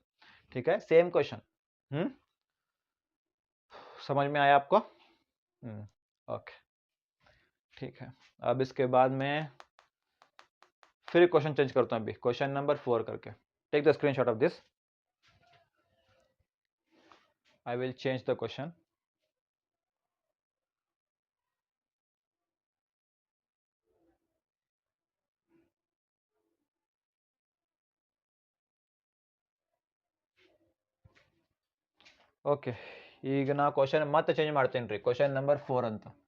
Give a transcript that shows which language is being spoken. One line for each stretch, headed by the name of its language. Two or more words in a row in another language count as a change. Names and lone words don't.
Hindi: ठीक है,
English: same question
Hindi: समझ में आया आपको. ओके ठीक है। अब इसके बाद मैं फिर
English: question change
Hindi: करता हूँ, अभी
English: question number
Hindi: 4 करके।
English: take the screenshot of this, I will change the question.
Kannada: ಓಕೆ, ಈಗ ನಾ ಕ್ವಶನ್ ಮತ್ತೆ ಚೇಂಜ್ ಮಾಡ್ತೀನಿ ರೀ,
English: question number
Kannada: 4 ಅಂತ.